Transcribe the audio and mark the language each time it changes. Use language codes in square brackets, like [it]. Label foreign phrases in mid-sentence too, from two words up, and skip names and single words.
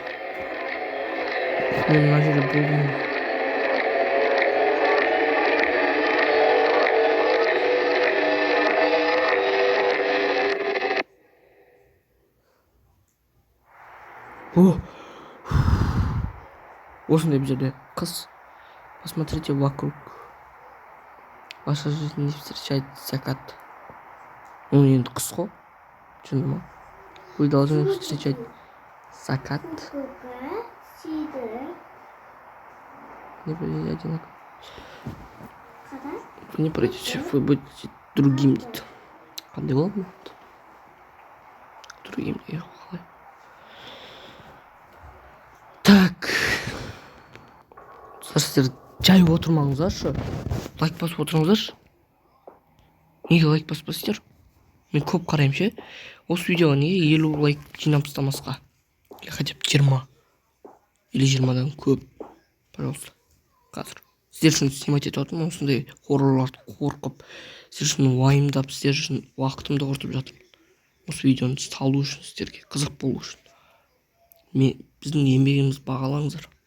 [kk] Мен мына жерде болдым. Осындай бір жерде қыз. [ru] Посмотрите вокруг. Ваша жизнь не встречает закат. Ну, [kk] енді қыз ғой. Түсінді ма? [ru] Вы должны встречать закат. Не будете одинаково. Вы не пройдете, вы будете другим дейді. [kk] Қандай болады? Другим дейді. [ru] Так. [kk] Сіздер жай отырмаңыздаршы. Лайк басып отырыңыздаршы. Неге лайк баспайсыздар? Мен көп қараймын ше. Осы видеоға неге 50 лайк жинап тастамасқа? [ru] Или хотя бы 20. Или 20-дан көп. [kk] Пожалуйста. Қазір. Сіздер үшін снимать етіп жатырмын. Осындай хоррорларды қорқып, сіздер үшін уайымдап, сіздер үшін уақытымды құртып жатырмын. Осы видеоны салу үшін, сіздерге қызық болу үшін. Біздің еңбегіміз бағалаңыздар.